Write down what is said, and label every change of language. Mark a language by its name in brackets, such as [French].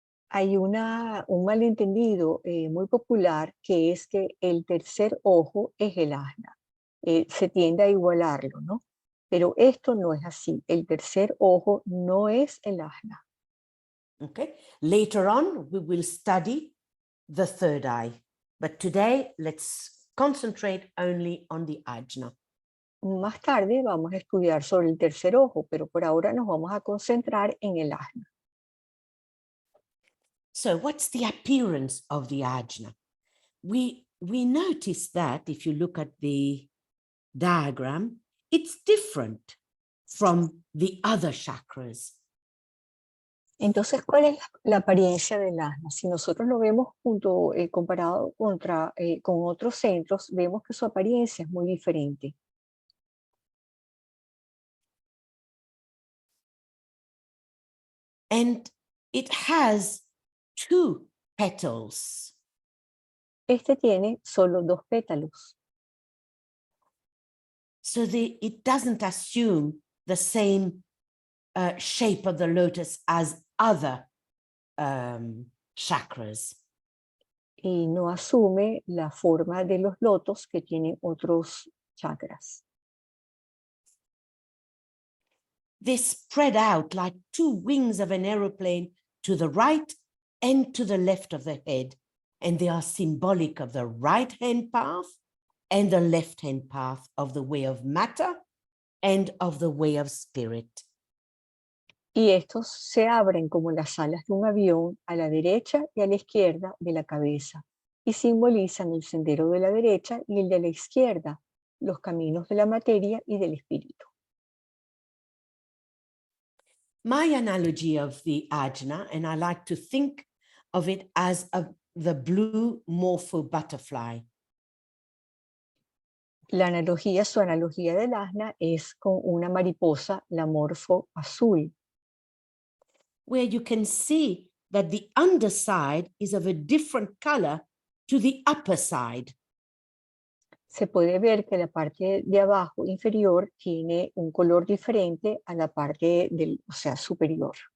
[Spanish] Hay un malentendido muy popular que es que el tercer ojo es el ajna. Se tiende a igualarlo, ¿no? Pero esto no es así. El tercer ojo no es el ajna. [English] Okay. Later on, we will study the third eye. But today, let's concentrate only on the ajna. [Spanish] Más tarde vamos a estudiar sobre el tercer ojo, pero por ahora nos vamos a concentrar en el ajna. [English] So what's the appearance of the ajna? We notice that if you look at the diagram, it's different from the other chakras. [Spanish] Entonces, ¿cuál es la apariencia del asna? Si nosotros lo vemos comparado con otros centros, vemos que su apariencia es muy diferente. [English] And it has 2 petals. [Spanish] Este tiene solo 2 pétalos. [English] So it doesn't assume the same shape of the lotus as other chakras. [Spanish] Y no asume la forma de los lotos que tienen otros chakras. [English] They spread out like 2 wings of an aeroplane to the right and to the left of the head. And they are symbolic of the right-hand path and the left-hand path of the way of matter and of the way of spirit. [Spanish] Y estos se abren como las alas de un avión a la derecha y a la izquierda de la cabeza y simbolizan el sendero de la derecha y el de la izquierda, los caminos de la materia y del espíritu. [English] My analogy of the ajna, and I like to think of it as the blue morpho butterfly. [Spanish] Su analogía del asna es con una mariposa, la morfo azul. [English] Where you can see that the underside is of a different color to the upper side. [Spanish] Se puede ver que la parte de abajo inferior tiene un color diferente a la parte superior.